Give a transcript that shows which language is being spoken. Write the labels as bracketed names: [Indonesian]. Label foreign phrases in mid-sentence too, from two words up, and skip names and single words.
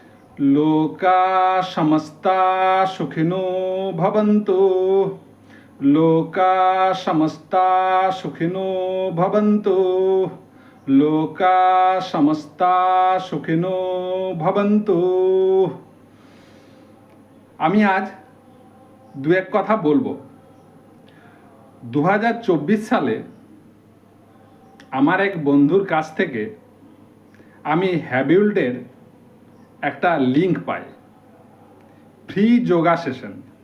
[Sanskrit] लोका समस्ता सुखिनो भवन्तु। लोका समस्ता सुखिनो भवन्तु। लोका समस्ता सुखिनो भवन्तु। [Bangla] আমি আজ দু এক কথা বলবো। 2024 সালে আমার এক বন্ধুর কাছ থেকে আমি হ্যাবিউল্টের একটা লিঙ্ক পাই, [English] free yoga session.